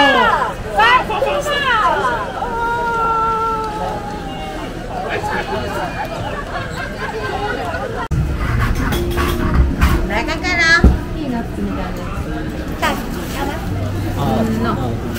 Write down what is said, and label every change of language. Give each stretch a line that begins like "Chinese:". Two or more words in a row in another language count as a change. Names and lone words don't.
Chinese: 来看看啦。
Japanese: ピーナッツみたいなやつ。
Chinese: 要吗？
English: No.